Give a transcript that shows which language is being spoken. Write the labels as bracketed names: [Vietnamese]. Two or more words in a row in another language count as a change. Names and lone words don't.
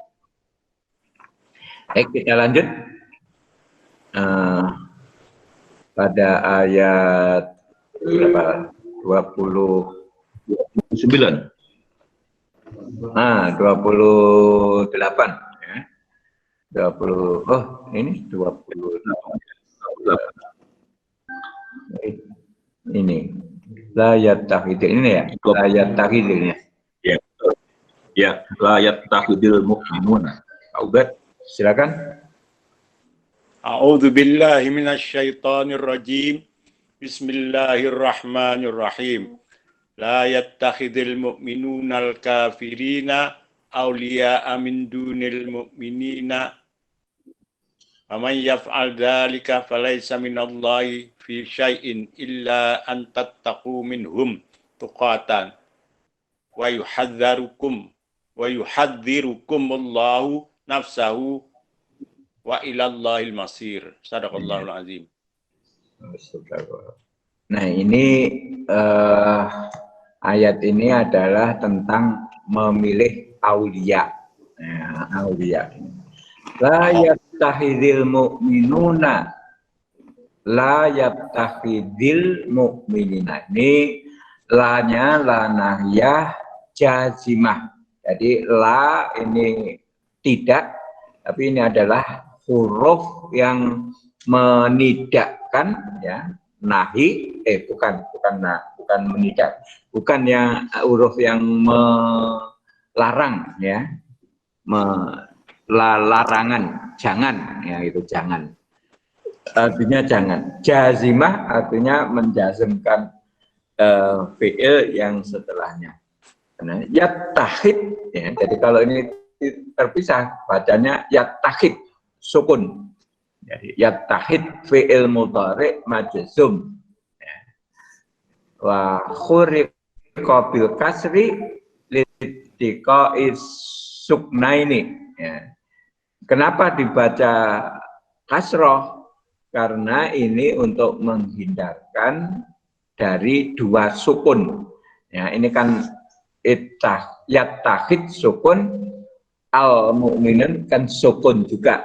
[Indonesian] Baik, kita lanjut pada ayat berapa? 29. 28 ya. 20. Oh, ini 28. Ini [Arabic] لا يتخذ [Indonesian] ini ya. La yattakhidilnya. Ya. Ya, [Arabic] لا يتخذ المؤمنون. [Indonesian] Pak Ubed, silakan. [Arabic] أعوذ بالله من الشيطان الرجيم. بسم الله الرحمن الرحيم. لا يتخذ المؤمنون الكافرين أولياء من دون المؤمنين. فمن يفعل ذلك فليس من الله في شيء إلا أن تتقوا منهم تقاة ويحذركم الله نفسه وإلى الله المصير. صدق الله العظيم. [Indonesian] Nah, ini ayat ini adalah tentang memilih aulia. Ya, aulia. [Arabic] لا يتخذ المؤمنون. لا يتخذ المؤمنين. [Indonesian] Ini la-nya [Arabic] لا ناهية جازمة. [Indonesian] Jadi la ini tidak, tapi ini adalah huruf yang menidakkan, ya, nahi, bukan menidak, bukan yang huruf yang melarang, ya, larangan, jangan, ya, itu jangan, artinya jangan. Jazimah artinya menjazmkan fi'il yang setelahnya. Nah, yattahid, ya, jadi kalau ini terpisah bacanya yattahid, sukun. Jadi yattahid [Arabic] فعل مضارع مجزوم. وحرك بالكسر لالتقاء الساكنين. [Indonesian] Ya. Kenapa dibaca kasroh? Karena ini untuk menghindarkan dari dua sukun. Ya, ini kan yattahid sukun, al-mu'minun kan sukun juga.